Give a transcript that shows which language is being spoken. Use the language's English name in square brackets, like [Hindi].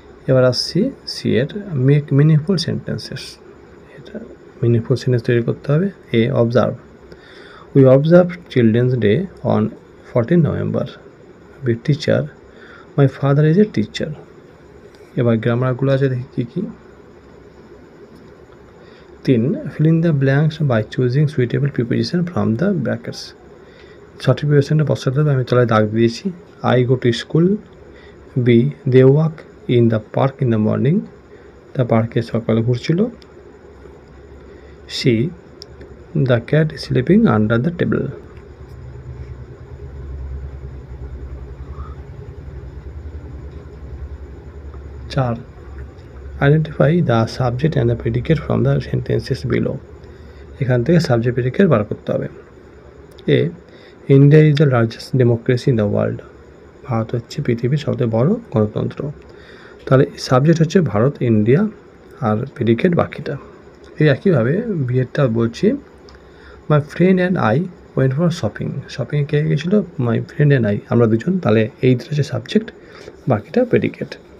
[Bangla] এবার আসছি সি এর [English] make meaningful sentences, [Bangla] এটা মিনিংফুল সেন্টেন্স তৈরি করতে হবে। [English] A observe we observe children's day on 14 November. B teacher my father is a teacher. [Bangla] এবার গ্রামারগুলো আছে দেখি কী কী। 3. [English] Fill in the blanks by choosing suitable preposition from the brackets. [Bangla] সঠিক প্রিপোজিশনটা বসাতে হবে, আমি তলায় দাগ দিয়েছি। [English] I go to school. B. They walk in the park in the morning. [Bangla] The পার্কে সকালে ঘুরছিল। [English] C. The cat is sleeping under the table. 4. Identify the subject and the predicate from the sentences below. [Bangla] এখান থেকে subject predicate বার করতে হবে। [English] A. India is the largest democracy in the world. [Bangla] Bharat হচ্ছে পৃথিবীর সবচেয়ে বড় গণতন্ত্র। তাহলে সাবজেক্ট হচ্ছে ভারত, ইন্ডিয়া, আর প্রেডিকেট বাকিটা। এই একইভাবে বিয়েরটা বলছি, [English] My friend and I went for shopping. [Bangla] শপিংয়ে কে গেছিলো? [English] my friend and I, [Bangla] আমরা দুজন। তাহলে এই দুটো হচ্ছে সাবজেক্ট, বাকিটা প্রেডিকেট।